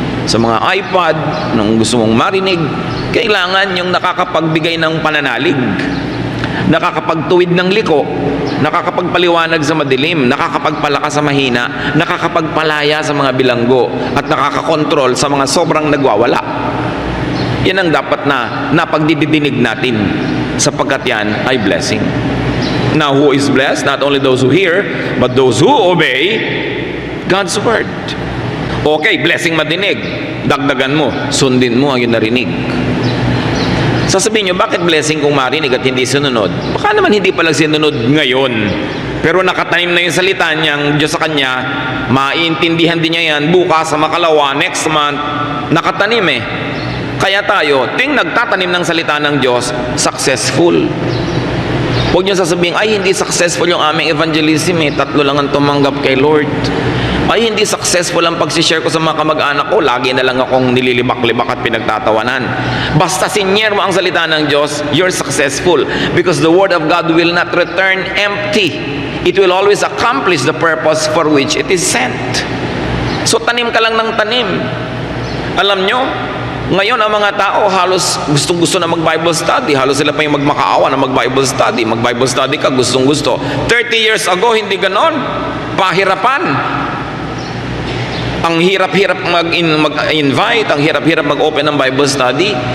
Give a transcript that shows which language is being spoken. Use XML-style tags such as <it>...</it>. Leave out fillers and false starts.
<tl>Sa mga iPod, nung gusto mong marinig, kailangan yung nakakapagbigay ng pananalig, nakakapagtuwid ng liko, nakakapagpaliwanag sa madilim, nakakapagpalakas sa mahina, nakakapagpalaya sa mga bilanggo, at nakakakontrol sa mga sobrang nagwawala. Yan ang dapat na napagdidinig natin, sapagkat yan ay blessing.</tl> <en>Now, who is blessed? Not only those who hear, but those who obey God's word.</en> <tl>Okay, blessing madinig. Dagdagan mo, sundin mo ang yung narinig. Sasabihin nyo, bakit blessing kung marinig at hindi sinunod? Baka naman hindi palang sinunod ngayon. Pero nakatanim na yung salita niyang Diyos sa kanya, maiintindihan din niya yan bukas sa makalawa, next month, nakatanim eh. Kaya tayo, ting nagtatanim ng salita ng Diyos, successful. Huwag nyo sasabihin, ay hindi successful yung aming evangelism eh, 3 lang ang tumanggap kay Lord. Ay hindi successful ang pag-share ko sa mga kamag-anak ko, lagi na lang akong nililibak-libak at pinagtatawanan. Basta sinyer mo ang salita ng Diyos,</tl> <en>you're successful, because the word of God will not return empty. It will always accomplish the purpose for which it is sent.</en> <tl>So tanim ka lang ng tanim. Alam nyo, ngayon ang mga tao halos gustong-gusto na mag-Bible study. Halos sila pa yung magmakaawa na mag-Bible study. Mag-Bible study ka, gustong-gusto. 30 years ago, hindi ganon. Pahirapan. Ang hirap-hirap mag-invite, ang hirap-hirap mag-open ng Bible study.</tl>